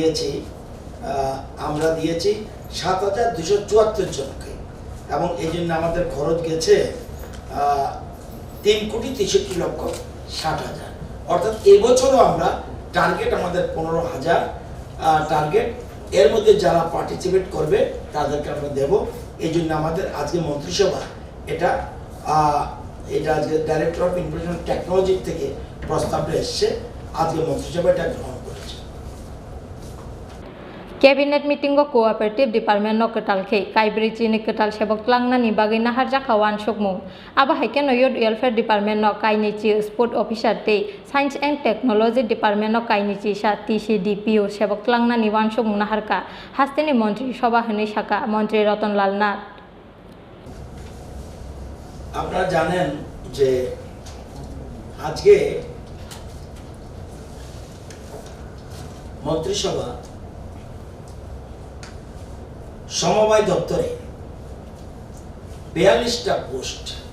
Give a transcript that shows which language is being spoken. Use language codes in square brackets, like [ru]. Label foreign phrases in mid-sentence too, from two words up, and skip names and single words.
[bn] দিয়েছি 7,274 জনকে এবং এই জন্য আমাদের খরচ গেছে 3,63,60,000 অর্থাৎ এবছরও আমরা টার্গেট আমাদের 15,000 টার্গেট এর মধ্যে যারা পার্টিসিপেট করবে তাদেরকে আমরা দেব এই জন্য আমাদের আজকে মন্ত্রিসভা এটা আজকে [en] Director of Information Technology [bn] থেকে প্রস্তাবটা এসছে আজকে মন্ত্রিসভা এটা গ্রহণ করেছে [en] Cabinet meeting [trp] go Cooperative Department no Kwtal ke Kaibri Chini Kwtal Sebok Twlangnani bagai naharjaka sukmung aba haike no Youth Welfare Department no kainichi [en] Sport Officer [trp] te Science and Technology Department no kainichi sa TCDPO Sebok Twlangnani sukmung naharka hasteni [bn] মন্ত্রী সভা [trp] hinui saka Mantri Ratan Lalnath [bn] আপনারা জানেন যে আজকে মন্ত্রিসভা সমবায় দপ্তরে 42টা পোস্ট